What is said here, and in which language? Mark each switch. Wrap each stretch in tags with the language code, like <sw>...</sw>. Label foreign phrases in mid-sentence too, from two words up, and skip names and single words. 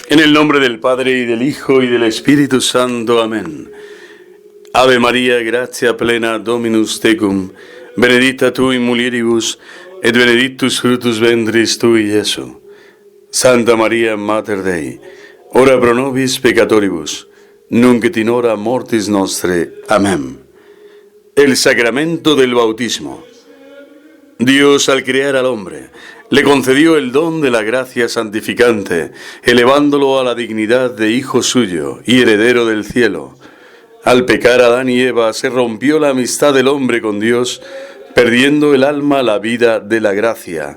<es>En el nombre del Padre, y del Hijo, y del Espíritu Santo. Amén.</es> <la>Ave María, gratia plena, Dominus tecum, benedicta tu in mulieribus, et benedictus fructus ventris tui, Iesus. Santa María, Mater Dei, ora pro nobis peccatoribus, nunc et in hora mortis nostre. Amén.</la> <es>El sacramento del bautismo. Dios, al crear al hombre, le concedió el don de la gracia santificante, elevándolo a la dignidad de hijo suyo y heredero del cielo. Al pecar Adán y Eva, se rompió la amistad del hombre con Dios, perdiendo el alma la vida de la gracia.</es>